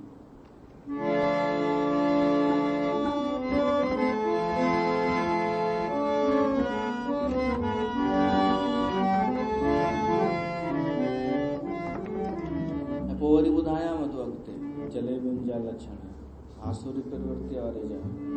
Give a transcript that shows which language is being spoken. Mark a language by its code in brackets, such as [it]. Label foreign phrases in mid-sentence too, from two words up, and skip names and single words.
[sd] पोइ वरी ॿुधायांव थो अॻिते जलेबियुनि जा लक्षण, आसुरी प्रवृत्ति वारे जा।